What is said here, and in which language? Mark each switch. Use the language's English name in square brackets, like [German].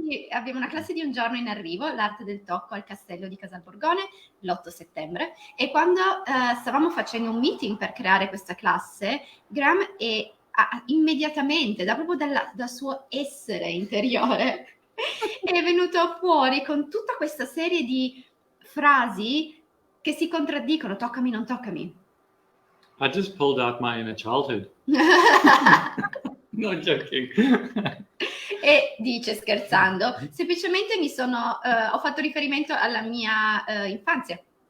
[Italian] Abbiamo una classe di un giorno in arrivo, l'arte del tocco al castello di Casalborgone, l'8 settembre, e quando stavamo facendo un meeting per creare questa classe, Graeme immediatamente, proprio dal suo essere interiore, è venuto fuori con tutta questa serie di frasi che si contraddicono: toccami, non toccami. [English] I just pulled out my inner childhood. No joking. [Italian] E dice, scherzando, semplicemente ho fatto riferimento alla mia infanzia.